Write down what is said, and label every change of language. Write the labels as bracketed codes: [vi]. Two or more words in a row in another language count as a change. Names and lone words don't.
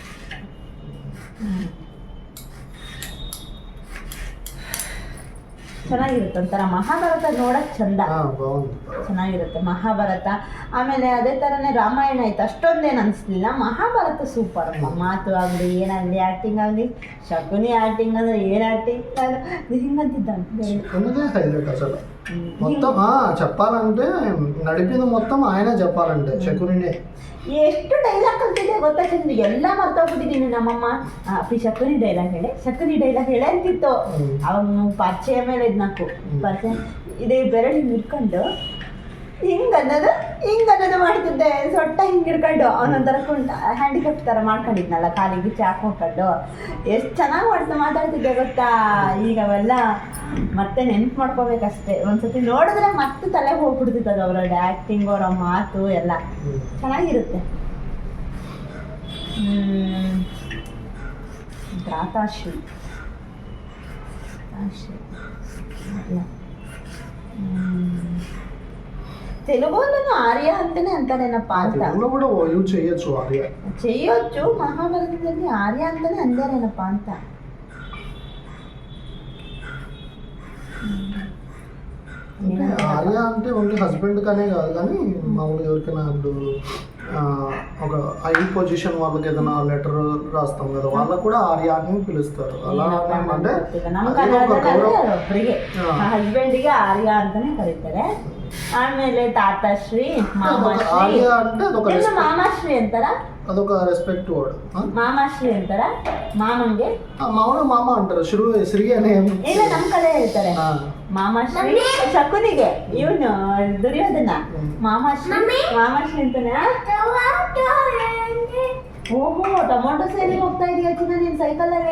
[kn] ಚೆನ್ನಾಗಿರುತ್ತೆ ಒಂಥರ ಮಹಾಭಾರತ ನೋಡಕ್ ಚಂದ, ಚೆನ್ನಾಗಿರುತ್ತೆ ಮಹಾಭಾರತ. ಆಮೇಲೆ ಅದೇ ಥರನೇ ರಾಮಾಯಣ ಆಯ್ತು, ಅಷ್ಟೊಂದೇನು ಅನಿಸ್ಲಿಲ್ಲ. ಮಹಾಭಾರತ ಸೂಪರ್. ಮಾತು ಆಗಲಿ ಏನಾಗಲಿ, ಆ್ಯಕ್ಟಿಂಗ್ ಆಗಲಿ, ಶಕುನಿ ಆ್ಯಕ್ಟಿಂಗ್ ಅಂದರೆ ಏನು ಆ್ಯಕ್ಟಿಂಗ್ [te] ಹಿಂಗಂತಿದ್ದ హైలైట్ అసలు మొత్తం చెప్పాలంటే నడిపింది మొత్తం ఆయన చెప్పాలంటే శకునినే. ಎಷ್ಟು ಡೈಲಾಗ್ ಕಲ್ತಿದ್ದೆ ಗೊತ್ತಾ ಚಂದ್ರ, ಎಲ್ಲ ಮರ್ತೋಗ್ಬಿಟ್ಟಿದ್ದೀನಿ. ನಮ್ಮಮ್ಮ ಅಪ್ಪಿ ಶಕುನಿ ಡೈಲಾಗ್ ಹೇಳಿ ಅಂತಿತ್ತು. ಅವನು ಪರಿಚಯ ಮೇಲೆ ಇದ್ನಾಕು ಪರಿಚಯ ಇದೇ ಬೆರಳು ಹಿಡ್ಕೊಂಡು ಹಿಂಗನ್ನೋದು ಮಾಡ್ತಿದ್ದೆ. ಸೊಟ್ಟ ಹಿಂಗೆ ಹಿಡ್ಕೊಂಡು ಅವನೊಂಥರ ಹ್ಯಾಂಡಿಕ್ಯಾಪ್ ಥರ ಮಾಡ್ಕೊಂಡಿದ್ನಲ್ಲ, ಕಾಲಿಗೆ ಚಾಕು ಹಾಕೊಂಡು ಎಷ್ಟು ಚೆನ್ನಾಗಿ ಮಾತಾಡ್ತಿದ್ದೆ ಗೊತ್ತಾ. ಈಗ ಅವೆಲ್ಲ ಮತ್ತೆ ನೆನ್ಪು ಮಾಡ್ಕೋಬೇಕಷ್ಟೇ. ಒಂದ್ಸತಿ ನೋಡಿದ್ರೆ ಮತ್ತೆ ತಲೆಗೆ ಹೋಗ್ಬಿಡ್ತಿತ್ತು ಅವರ ಆ್ಯಕ್ಟಿಂಗ್, ಅವರ ಮಾತು ಎಲ್ಲ ಚೆನ್ನಾಗಿರುತ್ತೆ. ದಾತಾಶ್ರೀ తెలుగులోనూ ఆర్య అంటేనే అంటారేనప్ప అంత కూడా యూజ్ చేయొచ్చు. చేయొచ్చు, మహాభారతದಲ್ಲಿ ఆర్య అంటేనే అంటారేనప్ప అంత. ఆర్య అంటే [en] only husband [te] కానే కాదు, కానీ మామూలుగా ఎవరికైనా ఇప్పుడు ఒక [en] high position [te] వాళ్ళకి ఏదైనా లెటర్ రాస్తాం కదా, వాళ్ళకు కూడా ఆర్య అని పిలుస్తారు. అలా అంటే [kn] ಹಸ್ಬೆಂಡಿಗೆ ಆರ್ಯ ಅಂತಾನೆ ಕರೀತಾರೆ. ಆಮೇಲೆ ತಾತಾಶ್ರೀ, ಮಾಮಾಶ್ರೀ ಮಾಮಾಶ್ರೀ ಅಂತಾರ, [te] అదొక [en] respect word. [kn] ಮಾಮಾಶ್ರೀ ಅಂತಾರ. ಮಾಮಂಗೆ ಮಾವನ ಮಾಮ ಅಂటారు. ಶ್ರೀ ಅನೇ ಇಲ್ಲ, ನಮ್ಮ ಕಡೆ ಹೇಳ್ತಾರೆ ಮಾಮಾಶ್ರೀ. ಶಕುನಿಗೆ ಇವನು ದುರ್ಯೋಧನ ಮಾಮಾಶ್ರೀ ಅಂತಾನೆ. ಓಹೋ, ಟೊಮೊಟೊ ಸೇರಿ ಹೋಗ್ತಾ ಇದೀಯ ಚಿನ್ನ ನಿನ್ ಸೈಕಲಲ್ಲಿ.